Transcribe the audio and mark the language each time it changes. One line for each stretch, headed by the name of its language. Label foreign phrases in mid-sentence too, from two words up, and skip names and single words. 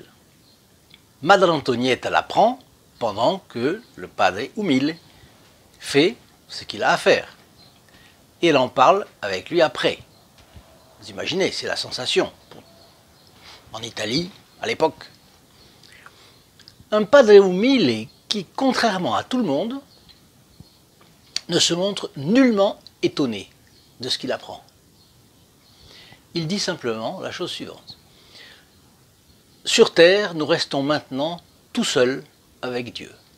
French: Madre Antonietta l'apprend pendant que le Padre Umile fait ce qu'il a à faire. Et elle en parle avec lui après. Vous imaginez, c'est la sensation. en Italie, à l'époque. Un padre umile qui, contrairement à tout le monde, ne se montre nullement étonné de ce qu'il apprend. Il dit simplement la chose suivante. Sur terre, nous restons maintenant tout seuls avec Dieu.